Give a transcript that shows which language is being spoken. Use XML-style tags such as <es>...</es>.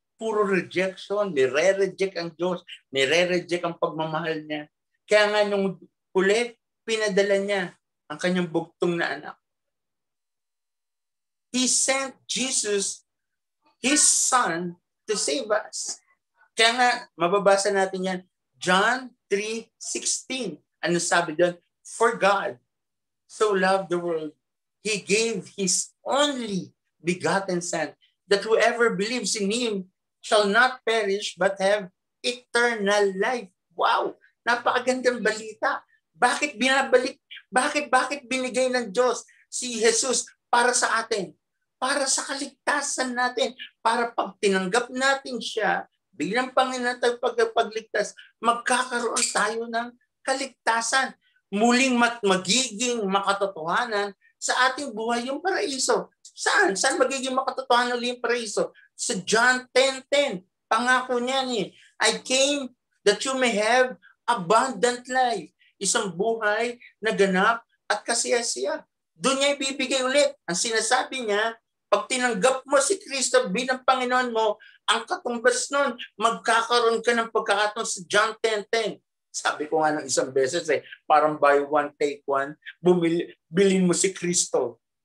<tl>Puro rejection, nire-reject ang Diyos, nire-reject ang pagmamahal niya. Kaya nga nung huli, pinadala niya ang kanyang bugtong na anak.</tl> <en>He sent Jesus, His Son, to save us.</en> <tl>Kaya nga, mababasa natin yan, John 3:16. Ano sabi doon?</tl> <en>For God so loved the world, He gave His only begotten Son, that whoever believes in Him shall not perish but have eternal life.</en> <tl>Wow! Napakagandang balita. Bakit binabalik? Bakit binigay ng Diyos si Jesus para sa atin? Para sa kaligtasan natin. Para pag tinanggap natin siya, bilang Panginoon tayo pagligtas, magkakaroon tayo ng kaligtasan. Muling magiging makatotohanan sa ating buhay yung paraiso. Saan? Saan magiging makatotohanan ulit yung paraiso? Sa John 10:10. Pangako niya ni,</tl> <en>I came that you may have abundant life.</en> <tl>Isang buhay na ganap at kasiyasiya. Doon niya ibibigay ulit. Ang sinasabi niya, pag tinanggap mo si Kristo bilang Panginoon mo, ang katumbas nun, magkakaroon ka ng pagkakataon sa John 10:10. Sabi ko nga ng isang beses parang</tl> <en>buy one, take one,</en> <tl>bilhin mo si Kristo.</tl>